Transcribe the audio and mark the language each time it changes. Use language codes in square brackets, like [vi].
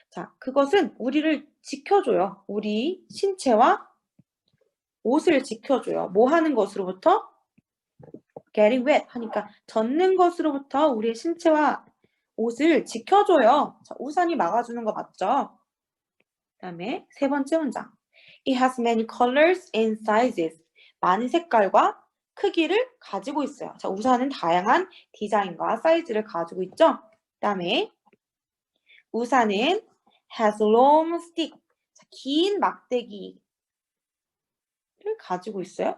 [ko] 자, 그것은 우리를 지켜줘요. 우리 신체와 옷을 지켜줘요. 뭐 하는 것으로부터? [en] getting wet [ko] 하니까 젖는 것으로부터 우리의 신체와 옷을 지켜줘요. 자, 우산이 막아주는 거 맞죠? 그 다음에 세 번째 문장. [en] It has many colors and sizes. [ko] 많은 색깔과 크기를 가지고 있어요. 자, 우산은 다양한 디자인과 사이즈를 가지고 있죠? 그 다음에 우산은 [en] has long stick. [ko] 자, 긴 막대기를 가지고 있어요.